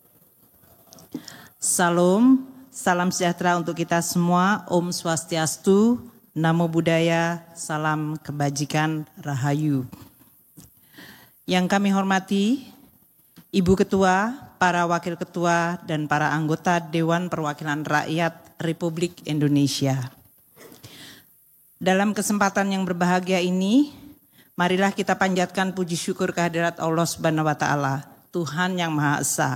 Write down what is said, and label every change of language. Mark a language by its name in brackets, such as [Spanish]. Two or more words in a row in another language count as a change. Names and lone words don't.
[Indonesian] Salam sejahtera untuk kita semua. [Sanskrit] Om Swastiastu, [Pali] Namo Buddhaya, [Indonesian] salam kebajikan, rahayu. Yang kami hormati, Ibu Ketua, para Wakil Ketua, dan para anggota Dewan Perwakilan Rakyat Republik Indonesia. Dalam kesempatan yang berbahagia ini, marilah kita panjatkan puji syukur kehadirat Allah [Arabic] سبحانه وتعالى, [Indonesian] Tuhan yang Maha Esa.